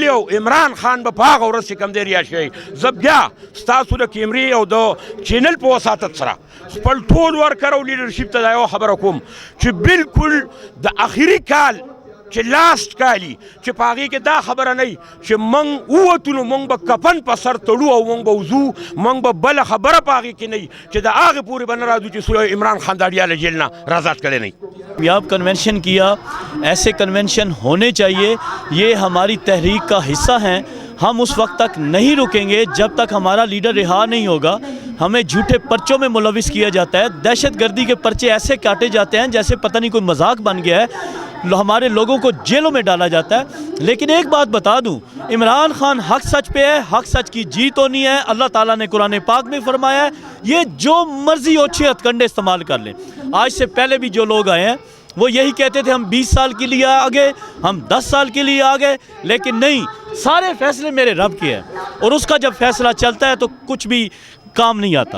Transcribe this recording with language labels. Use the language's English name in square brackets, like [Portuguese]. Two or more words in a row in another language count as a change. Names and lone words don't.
[Pashto] بلي او عمران خان به په هغه ورځ چې کوم دی ریا زه بیا ستاسو د کیمرې او د چینل په وساتت سره خپل ټول ورکر او لیډرشپ ته دا یو خبره کوم چې بالکل د اخري کال چې لاست کالي چې په هغې کې دا خبره نه وي چې موږ ووتو نو موږ به کفن په سر تړو او موږ به وځو موږ به بله خبره په هغې کې نه وي چې د هغې پورې به نه راځو چې عمران خان د اډیاله جیل نه رازاد کړی نه وي. [Urdu] کامیاب کنونشن کیا ایسے کنونشن ہونے چاہیے یہ ہماری تحریک کا حصہ ہیں ہم اس وقت تک نہیں رکیں گے جب تک ہمارا لیڈر رہا نہیں ہوگا ہمیں جھوٹے پرچوں میں ملوث کیا جاتا ہے دہشت گردی کے پرچے ایسے کاٹے جاتے ہیں جیسے پتہ نہیں کوئی مذاق بن گیا ہے ہمارے لوگوں کو جیلوں میں ڈالا جاتا ہے لیکن ایک بات بتا دوں عمران خان حق سچ پہ ہے حق سچ کی جیت ہونی ہے اللہ تعالیٰ نے قرآن پاک میں فرمایا ہے یہ جو مرضی اوچھے ہتھ کنڈے استعمال کر لیں آج سے پہلے بھی جو لوگ آئے ہیں وہ یہی کہتے تھے ہم 20 سال کے لیے آگے ہم 10 سال کے لیے آگے لیکن نہیں سارے فیصلے میرے رب کے ہیں اور اس کا جب فیصلہ چلتا ہے تو کچھ بھی کام نہیں آتا.